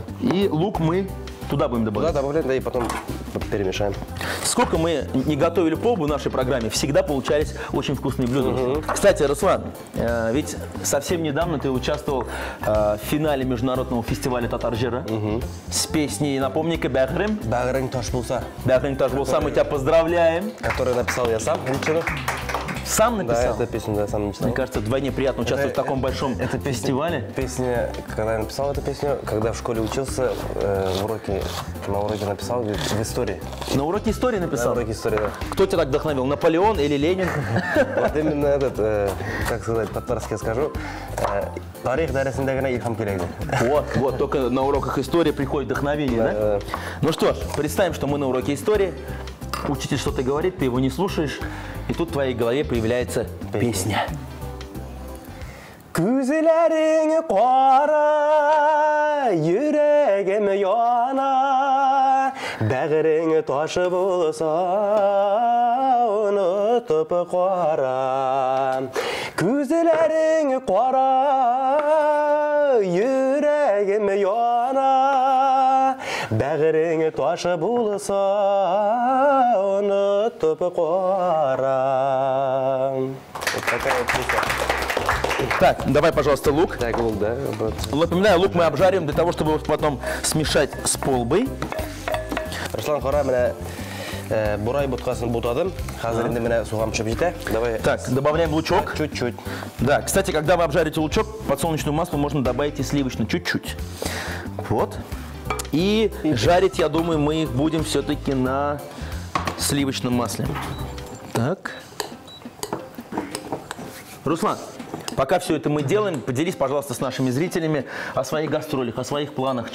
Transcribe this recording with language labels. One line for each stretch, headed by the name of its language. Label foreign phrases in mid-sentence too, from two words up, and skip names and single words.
Russian: И лук мы туда будем добавлять. Туда добавляем, да, и потом перемешаем. Сколько мы не готовили полбу в нашей программе, всегда получались очень вкусные блюда. Кстати, Руслан, ведь совсем недавно ты участвовал в финале международного фестиваля Татар-Жира с песней, напомни-ка, «Бәғрим». Бәғрим таш булса. «Бәғрим таш булса», мы тебя поздравляем. Который написал я сам, лично. Сам Да, написал? эту песню я сам написал. Мне кажется, вдвойне приятно участвовать в таком большом фестивале. Песня, когда я написал эту песню, когда в школе учился, на уроке написал в истории. На уроке истории На написал? уроке истории, да. Кто тебя так вдохновил, Наполеон или Ленин? Вот именно этот, как сказать, по-татарски скажу,
Tatar: тарих дәресендәгенә илһам кирәк.
Russian: Вот, только на уроках истории приходит вдохновение, да? Ну что ж, представим, что мы на уроке истории, учитель что-то говорит, ты его не слушаешь, и тут в твоей голове появляется песня.
Tatar: Күзләрең кара, йөрәгем яна, бәгырең ташы булса, онытып кара. Күзләрең кара, йөрәгем яна, бәгырең ташы булса, онытып кара.
Russian: Вот такая песня. Так, давай, пожалуйста, лук. Так, лук, да? Напоминаю, лук мы обжарим для того, чтобы потом смешать с полбой.
Tatar: Руслан, қара, менә бурай ботқасын бутадым. Хәзер инде менә сугам пешеп җитә.
Russian: Давай. Так, добавляем лучок. Чуть-чуть. Да, кстати, когда вы обжарите лучок, подсолнечное масло можно добавить и сливочное, чуть-чуть. Вот. И жарить, я думаю, мы их будем все-таки на сливочном масле. Так. Руслан, пока все это мы делаем, поделись, пожалуйста, с нашими зрителями о своих гастролях, о своих планах.